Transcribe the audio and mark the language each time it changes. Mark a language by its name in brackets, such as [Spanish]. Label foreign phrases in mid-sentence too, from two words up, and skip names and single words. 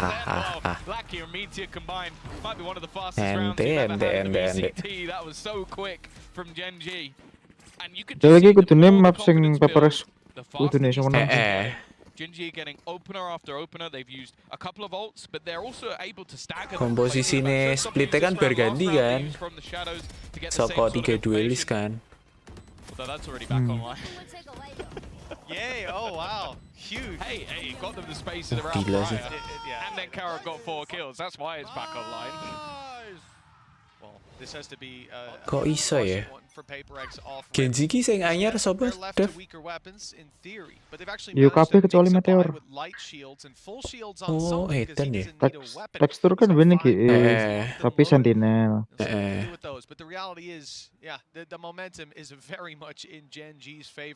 [English] Well, Lackey and Meteor combined might be one of the fastest rounds we've ever had in the VCT. That was so quick from Gen G. And you could [Javanese] Ada [English] just [Javanese] lagi [English] see [Javanese] kudune [English] the more [Javanese] map [English] the [Javanese] sing [English] confidence [Javanese] PaperX [English] builds, the [Javanese] kudune [English] faster [Javanese] sing [English] these [Javanese] menang. [English] teams get. Gen G getting opener after opener. They've used a couple of ults, but they're also able to stagger them. [Indonesian] Komposisinya splitnya kan berganti kan. [Javanese] Soko 3 duelis kan. [English] Although that's already back online. Yay, oh wow. Huge. Hey, got them the space in the round [Indonesian] Gila [English] prior. [Indonesian] sih. [English] Yeah. And then Kara got 4 kills. That's why it's back online. Well, this has to be [Javanese] Kok iso ya? [English] for PaperX off. [Javanese] Genji ki sing anyar sapa? [English] They're left [Javanese] Dev. [English] to weaker weapons in theory, but they've actually [Javanese] Yo, [English] managed [Javanese] kabeh [English] to [Javanese] kecuali [English] mix up [Javanese] Meteor. [English] behind with light shields and full shields on [Javanese] Oh, [English] some because [Javanese] edan [English] he [Javanese] ya. [English] doesn't need a weapon. [Indonesian] Texture kan [English] So [Indonesian] bener [English] fine, Eh. [Indonesian] tapi Sentinel. [English] We'll see what they can do with those. But the reality is, yeah, the momentum is very much in Gen G's favor.